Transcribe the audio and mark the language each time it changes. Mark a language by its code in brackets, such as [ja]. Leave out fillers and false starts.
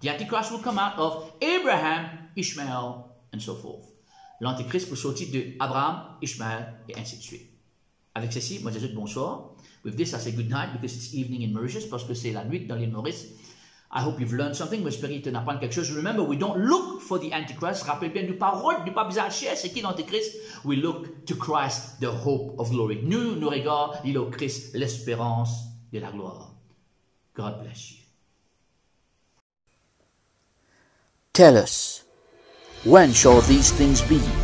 [en] The Antichrist will come out of Abraham, Ishmael, and so forth. [fr] L'Antichrist pour sortir de Abraham, Ishmael, et ainsi de suite. Avec ceci, moi je dis bonsoir. [en] With this, I say good night because it's evening in Mauritius, [fr] parce que c'est la nuit dans l'île Maurice. [en] I hope you've learned something. [fr] J'espère que tu apprends quelque chose. [en] Remember, we don't look for the Antichrist. [fr] Rappelle bien du parole, du pas bizarre cher, c'est qui l'Antichrist? [en] We look to Christ, the hope of glory. [fr] Nous regardons au Christ, l'espérance de la gloire. [en] God bless you. Tell us, when shall these things be?